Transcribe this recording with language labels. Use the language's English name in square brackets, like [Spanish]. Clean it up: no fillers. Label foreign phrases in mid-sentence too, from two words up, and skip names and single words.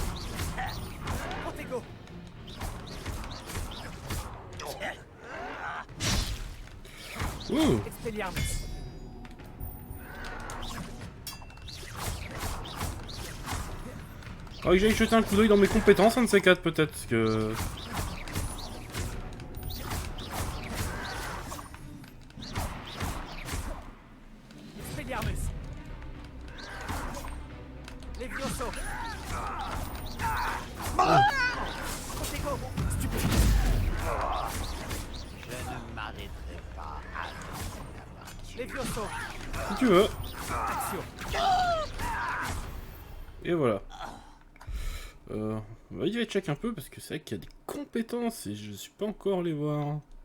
[French] Protego. Ouh. Expelliarmus. Ah, que j'aille jeter un coup d'œil dans mes compétences, un de ces quatre peut-être, parce que... Expelliarmus. Levioso. Protego. Stupide. Je ne m'arrêterai pas à la partie. Levioso. Si tu veux. Action. Et voilà. On va y aller check un peu, parce que c'est vrai qu'il y a des compétences, et je suis pas encore allé voir.